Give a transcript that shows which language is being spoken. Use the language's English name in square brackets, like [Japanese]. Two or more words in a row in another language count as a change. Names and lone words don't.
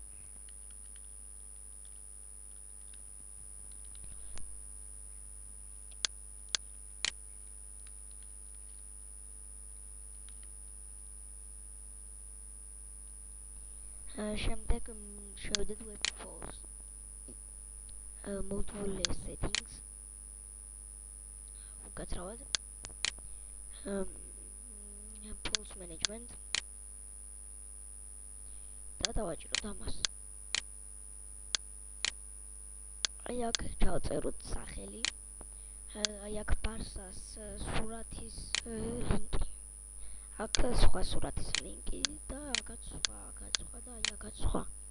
[Georgian] შემდეგ შევიდეთ [English] web files. Multiple settings. უკაცრავად. Pulse management. [Georgian] და დავაჭიროთ ამას. აი აქ ჩავწეროთ სახელი. აი აქ ბარსას სურათის ლინკი. აქ სხვა სურათის ლინკი და აქაც სხვა და აი აქაც სხვა.